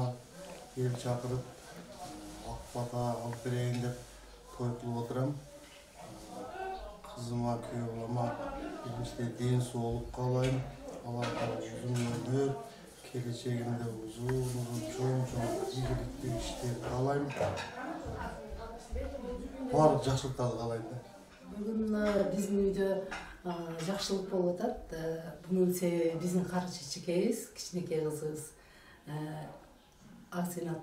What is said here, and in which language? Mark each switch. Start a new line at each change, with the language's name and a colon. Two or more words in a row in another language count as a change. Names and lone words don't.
Kyrgyz: el çakırıp akbata alıp bereyim dep toy kılıp oturam. Kızıma, köyolama birinчide ден соолук каалайм. Аларга uzun ömür, келечегинде uzun чоң ийгиликтүү иштер каалайм. Баардык жакшылыктарды каалайм да. Бүгүн биздин үйдө жакшылык болуп атат. Бунун себеби биздин кары чечекебиз, кичинекей кызыбыз Аксенат.